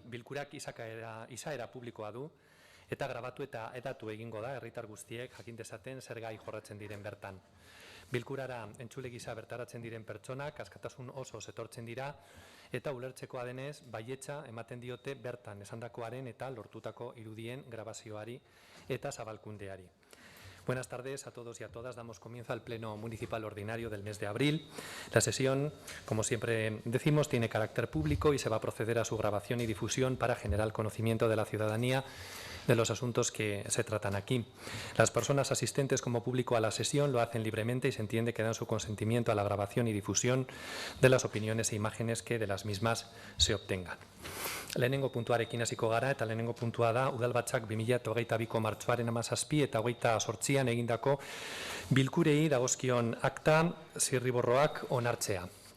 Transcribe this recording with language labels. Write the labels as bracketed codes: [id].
[eu] Bilkurak izaera publikoa du eta grabatu eta edatu egingo da herritar guztiek jakin dezaten zer gai jorratzen diren bertan. Bilkurara entzule gisa bertaratzen diren pertsonak askatasun oso etortzen dira eta ulertzekoa denez baietza ematen diote bertan esandakoaren eta lortutako irudien grabazioari eta zabalkundeari. [es] Buenas tardes a todos y a todas. Damos comienzo al Pleno Municipal Ordinario del mes de abril. La sesión, como siempre decimos, tiene carácter público y se va a proceder a su grabación y difusión para generar conocimiento de la ciudadanía de los asuntos que se tratan aquí. Las personas asistentes como público a la sesión lo hacen libremente y se entiende que dan su consentimiento a la grabación y difusión de las opiniones e imágenes que de las mismas se obtengan. [eu] Lehenengo puntuarekin hasiko gara eta lehenengo puntua da Udalbatzak 2022ko martxoaren 17 eta 28an egindako bilkurei dagozkion akta zirriborroak onartzea.